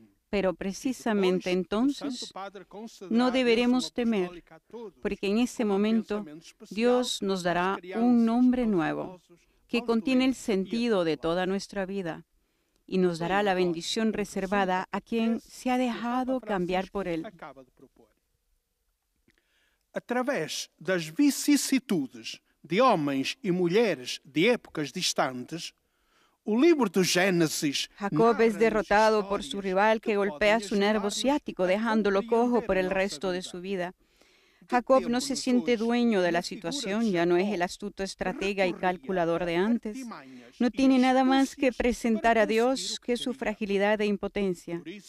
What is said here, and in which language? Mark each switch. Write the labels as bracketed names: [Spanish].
[Spanish] Pero precisamente entonces no deberemos temer, porque en ese momento Dios nos dará un nombre nuevo que contiene el sentido de toda nuestra vida y nos dará la bendición reservada a quien se ha dejado cambiar por Él. [Portuguese] Através das vicissitudes de homens e mulheres de épocas distantes, o livro do Gênesis [Spanish] Jacob es derrotado por su rival que golpea su nervo ciático, dejándolo cojo por el resto de su vida. Jacob no se siente dueño de la situación, ya no es el astuto estratega y calculador de antes. No tiene nada más que presentar a Dios que su fragilidad e impotencia.